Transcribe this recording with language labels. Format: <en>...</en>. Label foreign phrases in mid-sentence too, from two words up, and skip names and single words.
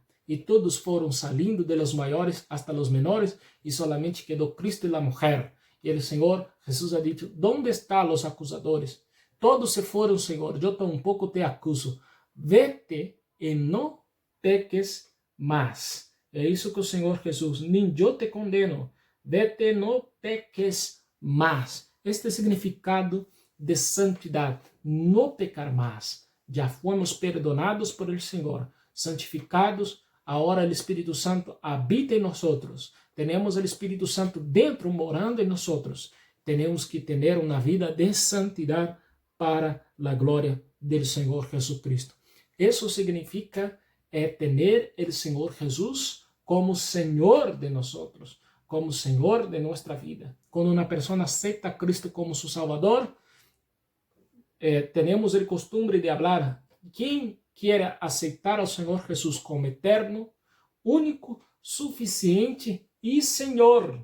<es>Y todos fueron saliendo de los mayores hasta los menores y solamente quedó Cristo y la mujer. Y el Señor Jesús ha dicho, ¿dónde están los acusadores? Todos se fueron, Señor, yo tampoco te acuso. Vete y no peques más.</es> <pt>É isso que o Senhor Jesus, nem eu te condeno, vete, não peques mais. Este significado de santidade, não pecar mais. Já fomos</pt> <es>perdonados por el</es> <pt>Senhor, santificados, agora o Espírito Santo habita em nós. Temos o Espírito Santo dentro, morando em nós. Temos que ter uma vida de santidade para a glória do Senhor Jesucristo. Isso significa</pt> <es>tener el Señor Jesús como Señor de nosotros, como Señor de nuestra vida. Cuando una persona acepta a Cristo como su Salvador, tenemos el costumbre de hablar, ¿quién quiere aceptar al Señor Jesús como eterno, único, suficiente y Señor?</es>